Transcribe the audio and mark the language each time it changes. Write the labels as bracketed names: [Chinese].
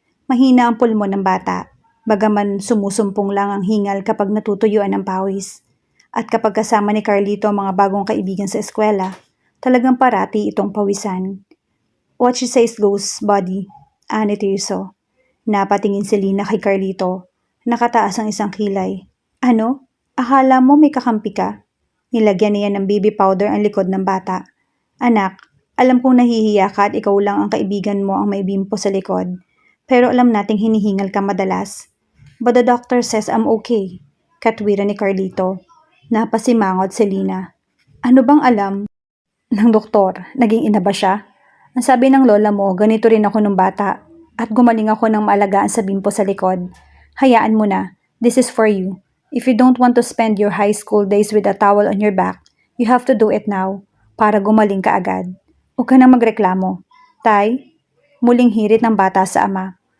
[Filipino] Mahina ang pulmon ng bata, bagaman sumusumpong lang ang hingal kapag natutuyuan ng pawis. At kapag kasama ni Carlito ang mga bagong kaibigan sa eskwela, talagang parati itong pawisan. [English] What she says goes, buddy, [Filipino] ani [English] Tirso. [Filipino] Napatingin si Lina kay Carlito. Nakataas ang isang kilay. Ano? Akala mo may kakampi ka? Nilagyan niya ng baby powder ang likod ng bata. Anak, alam kong nahihiya ka at ikaw lang ang kaibigan mo ang may bimpo sa likod. Pero alam nating hinihingal ka madalas. [English] But the doctor says I'm okay. [Filipino] Katwiran ni Carlito. Napasimangot si Lina. Ano bang alam ng doktor? Naging ina ba siya? Ang sabi ng lola mo, ganito rin ako nung bata. At gumaling ako ng maalagaan sa bimpo sa likod. Hayaan mo na. [English] This is for you. If you don't want to spend your high school days with a towel on your back, you have to do it now [Filipino] para gumaling ka agad. Huwag ka nang magreklamo. Tay, muling hirit ng bata sa ama.